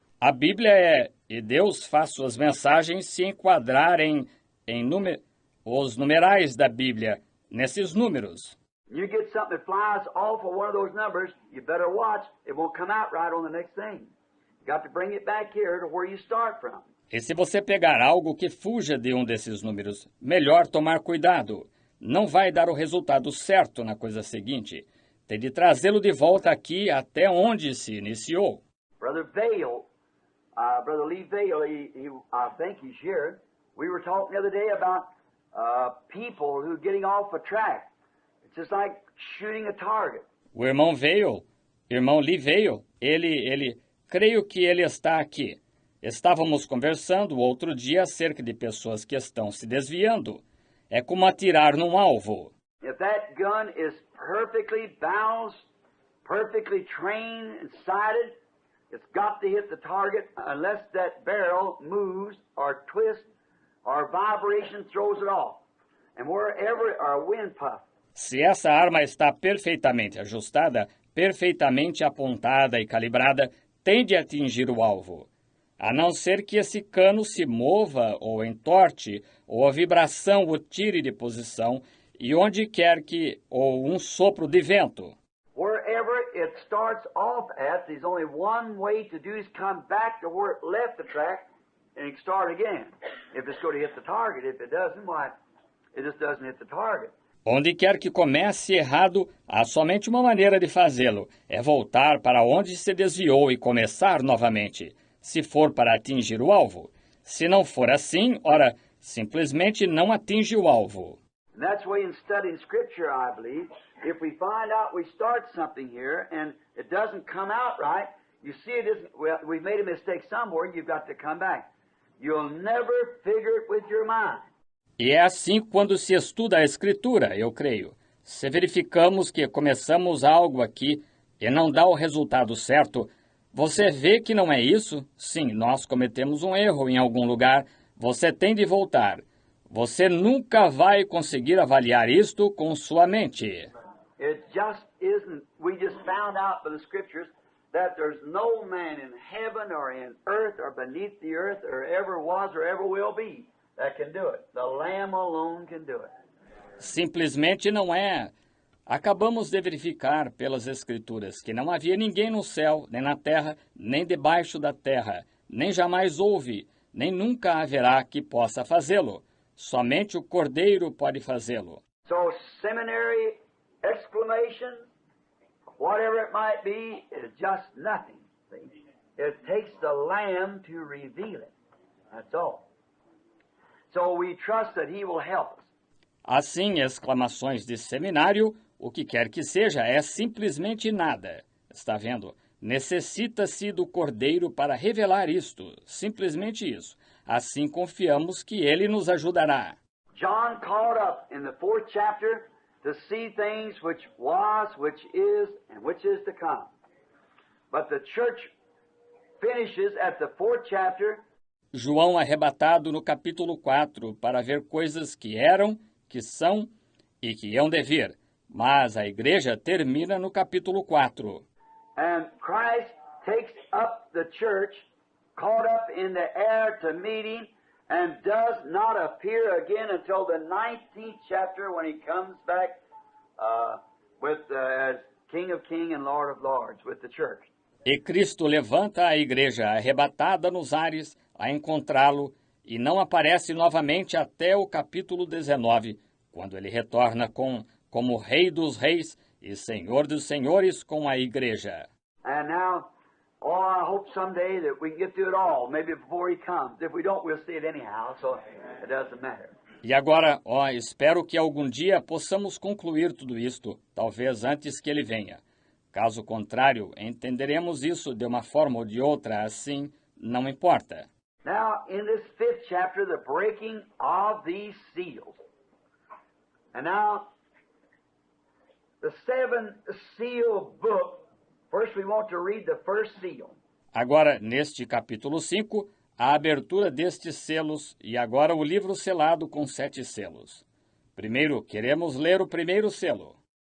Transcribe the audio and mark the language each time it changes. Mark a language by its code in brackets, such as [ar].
[pt] A Bíblia é, e Deus faz suas mensagens se enquadrarem os numerais da Bíblia, nesses números. [en] You get something that flies off of one of those numbers, you better watch. It won't come out right on the next thing. You got to bring it back here to where you start from. [pt] E se você pegar algo que fuja de um desses números, melhor tomar cuidado. Não vai dar o resultado certo na coisa seguinte. Tem de trazê-lo de volta aqui até onde se iniciou. [en] Brother Lee Vale, I think he's here. We were talking the other day about people who are getting off a track. It's just like shooting a target. [pt] O irmão Lee Vale, ele, creio que ele está aqui. Estávamos conversando outro dia acerca de pessoas que estão se desviando. É como atirar num alvo. [en] If that gun is perfectly balanced, perfectly trained and sighted, it's got to hit the target unless that barrel moves or twists or vibration throws it off. And wherever a wind puff. [pt] Se essa arma está perfeitamente ajustada, perfeitamente apontada e calibrada, tem de atingir o alvo. A não ser que esse cano se mova ou entorte, ou a vibração o tire de posição, e onde quer que, ou um sopro de vento. [en] Wherever it starts off at, there's only one way to do is come back to where it left the track and start again. If it's going to hit the target, if it doesn't, why, it just doesn't hit the target. [pt] Onde quer que comece errado, há somente uma maneira de fazê-lo, é voltar para onde se desviou e começar novamente. Se for para atingir o alvo. Se não for assim, ora, simplesmente não atinge o alvo. [en] And that's the way in studying Scripture, I believe. If we find out we start something here and it doesn't come out right, you see it isn't, well, we've made a mistake somewhere, you've got to come back. You'll never figure it with your mind. [pt] E é assim quando se estuda a Escritura, eu creio. Se verificamos que começamos algo aqui e não dá o resultado certo, você vê que não é isso? Sim, nós cometemos um erro em algum lugar. Você tem de voltar. Você nunca vai conseguir avaliar isto com sua mente. [en] It just isn't. We just found out by the Scriptures that there's no man in heaven or in earth or beneath the earth or ever was or ever will be that can do it. The Lamb alone can do it. [pt] Simplesmente não é. Acabamos de verificar pelas Escrituras que não havia ninguém no céu, nem na terra, nem debaixo da terra, nem jamais houve, nem nunca haverá que possa fazê-lo. Somente o Cordeiro pode fazê-lo. [en] So seminary exclamation, whatever it might be, is just nothing. See? It takes the Lamb to reveal it. That's all. So we trust that He will help us. [pt] Assim, exclamações de seminário, o que quer que seja, é simplesmente nada. Está vendo? Necessita-se do Cordeiro para revelar isto, simplesmente isso. Assim confiamos que Ele nos ajudará. [en] John caught up in the 4th chapter to see things which was, which is, and which is to come. But the church finishes at the 4th chapter. [pt] João arrebatado no capítulo 4 para ver coisas que eram, que são e que hão de vir. Mas a igreja termina no capítulo 4. [en] And Christ takes up the church, caught up in the air to meet Him, and does not appear again until the 19th chapter when He comes back as King of Kings and Lord of Lords with the church. [pt] E Cristo levanta a igreja arrebatada nos ares a encontrá-lo e não aparece novamente até o capítulo 19, quando ele retorna como Rei dos Reis e Senhor dos Senhores com a igreja. [en] And now, I hope someday that we can get through it all, maybe before He comes. If we don't, we'll see it anyhow, so it doesn't matter. [pt] E agora, espero que algum dia possamos concluir tudo isto, talvez antes que ele venha. Caso contrário, entenderemos isso de uma forma ou de outra, assim, não importa. [en] Now, in this 5th chapter, the breaking of these seals. And now, the 7th seal book, first we want to read the first seal. [pt] Agora, neste capítulo 5, a abertura destes selos e agora o livro selado com 7 selos. Primeiro, queremos ler o primeiro selo.